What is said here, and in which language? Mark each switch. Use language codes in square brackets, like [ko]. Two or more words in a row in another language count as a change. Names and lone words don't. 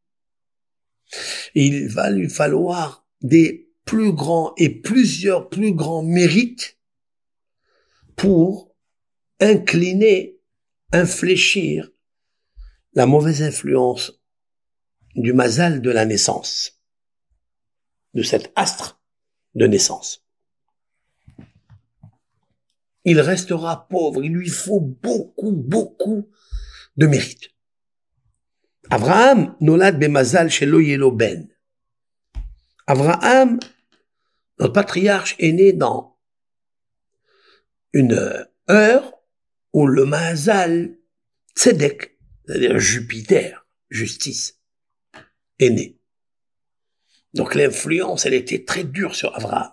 [fr] Il va lui falloir des plus grands et plusieurs plus grands mérites pour incliner, infléchir la mauvaise influence du mazal de la naissance, de cet astre de naissance. Il restera pauvre, il lui faut beaucoup de mérite. [he] אברהם נולד במזל שלא ילד בן. [fr] Abraham, notre patriarche, est né dans une heure où le [he] מזל צדק, [fr] c'est-à-dire Jupiter, justice, est né. Donc l'influence, elle était très dure sur Abraham.